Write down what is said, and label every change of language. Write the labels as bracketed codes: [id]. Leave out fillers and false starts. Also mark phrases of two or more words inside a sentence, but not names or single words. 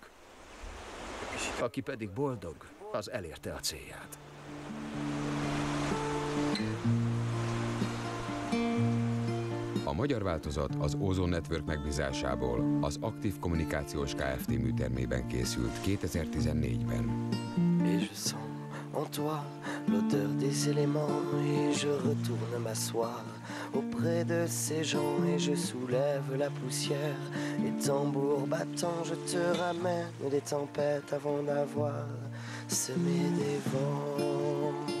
[hu] Aki pedig boldog, az elérte a célját. A magyar változat az Ozone Network megbízásából az Aktív Kommunikációs Kft. Műtermében készült 2014-ben. [fr] Et je sens en toi l'odeur des éléments et je retourne m'asseoir auprès de ces gens et je soulève la poussière et tambour battant je te ramène des tempêtes avant d'avoir semé des vents,